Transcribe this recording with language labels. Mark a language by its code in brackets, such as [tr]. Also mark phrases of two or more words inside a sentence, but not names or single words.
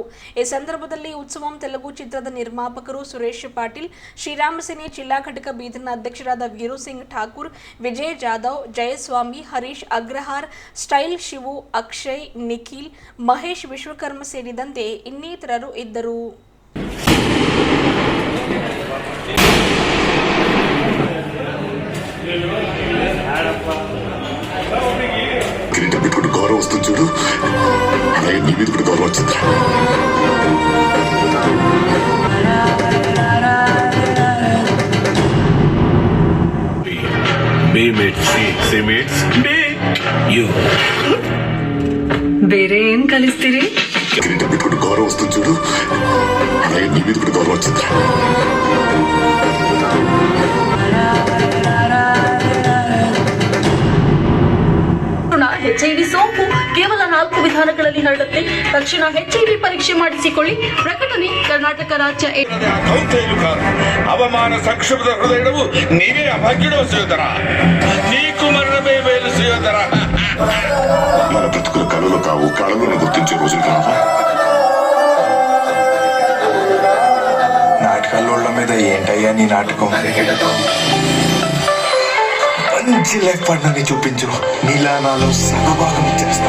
[kn] ಈ ಸಂದರ್ಭದಲ್ಲಿ ಉತ್ಸವಂ ತೆಲುಗು ಚಿತ್ರದ ನಿರ್ಮಾಪಕರು ಸುರೇಶ್ ಪಾಟೀಲ್, ಶ್ರೀರಾಮ ಸೇನೆ ಜಿಲ್ಲಾ ಘಟಕ ಬೀದರ್ನ ಅಧ್ಯಕ್ಷರಾದ ವೀರು ಸಿಂಗ್ ಠಾಕೂರ್, ವಿಜಯ್ ಜಾಧವ್, ಜಯಸ್ವಾಮಿ, ಹರೀಶ್ ಅಗ್ರಹಾರ್, ಸ್ಟೈಲ್ ಶಿವು, ಅಕ್ಷಯ್, ನಿಖಿಲ್, ಮಹೇಶ್ ವಿಶ್ವಕರ್ಮ ಸೇರಿದಂತೆ ಇನ್ನಿತರರು ಇದ್ದರು. [te] గౌరవం వస్తుంది చూడు, అలాగే నీ మీద కూడా గౌరవం వచ్చింది. [kn] ಬೇರೆ ಏನ್ ಕಲಿಸ್ತೀರಿ? [te] కిరీటం పెట్టుకుంటూ గౌరవం వస్తుంది చూడు, అలాగే నీ మీద కూడా గౌరవం వచ్చింది. [kn] HIV ಸೋಂಕು ಕೇವಲ 4 ವಿಧಾನಗಳಲ್ಲಿ ಹರಡುತ್ತೆ. ತಕ್ಷಣ HIV ಪರೀಕ್ಷೆ ಮಾಡಿಸಿಕೊಳ್ಳಿ. ಪ್ರಕಟಣೆ ಕರ್ನಾಟಕ ರಾಜ್ಯ [te] అవమాన సంక్షిప్త హృదయవు నీవే అభాగ్యడో శ్రీధర నీకు మరణమే మేలు శ్రీధర. మన బ్రతుకుల కళలు కావు, కళలను గుర్తించే రోజులు కావా? నాటకాల మీద ఏంటయ్యా నీ నాటకం? మంచి [en] life partnerని [te] చూపించు, నీలా నాలో సగభాగం ఇచ్చేస్తా.